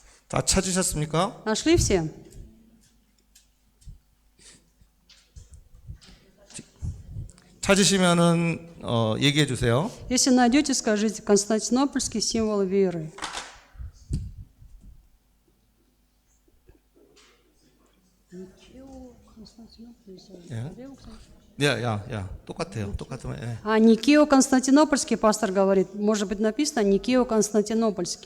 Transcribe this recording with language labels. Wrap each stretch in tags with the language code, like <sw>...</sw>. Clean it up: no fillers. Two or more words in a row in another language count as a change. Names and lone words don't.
<ko>다 찾으셨습니까?</ko> <ru>Нашли все?</ru> <ko>찾으시면은 얘기해 주세요.</ko> <ru>Если найдете, скажите константинопольский символ веры.</ru> <ko>야, 똑같아요. 똑같으면 예.</ko> <ru>А Никео-Константинопольский, пастор говорит, может быть написано Никео-Константинопольский.</ru>